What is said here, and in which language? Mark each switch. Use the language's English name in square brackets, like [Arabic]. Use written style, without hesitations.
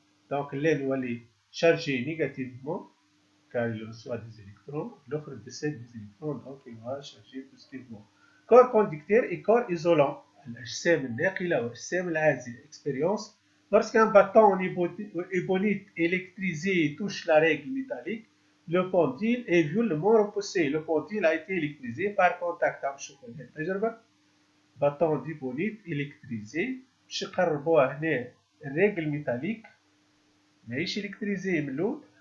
[Arabic] دونك اللين يولي [French] chargé négativement car il reçoit des électrons, l'autre décède des électrons, donc il va charger positivement. Corps conducteur et corps isolant. [Arabic] الأجسام الناقلة والأجسام العازلة. [French] Expérience. Lorsqu'un bâton en ébonite électrisé touche la règle métallique, le pendule est violemment repoussé. Le pendule a été électrisé par contact. [Arabic] نشوفوا هنا التجربة. [French] bâton d'ébonite électrisé [Arabic] باش نقربوها هنا الريجل ميتاليك ماهيش إلكتريزي من الأول.